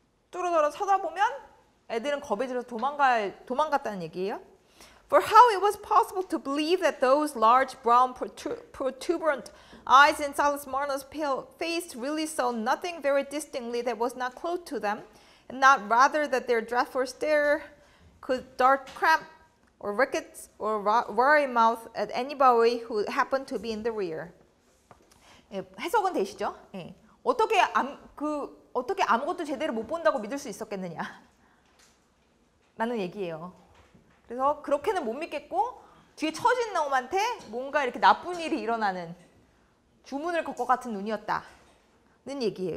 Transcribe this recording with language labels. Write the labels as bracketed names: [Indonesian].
[Korean] 뚜루뚜루 쳐다보면 애들은 겁에 질려서 도망갔다는 얘기예요. [English] For how it was possible to believe that those large brown protuberant eyes in Silas Marner's pale face really saw nothing very distinctly that was not close to them, and not rather that their dreadful stare could dart cramp or rickets or wry mouth at anybody who happened to be in the rear. [Korean] 해석은 되시죠? 어떻게 아무것도 제대로 못 본다고 믿을 수 있었겠느냐? 라는 얘기예요. 그래서 그렇게는 못 믿겠고 뒤에 처진 놈한테 뭔가 이렇게 나쁜 일이 일어나는 주문을 걸 것 같은 눈이었다는 얘기예요.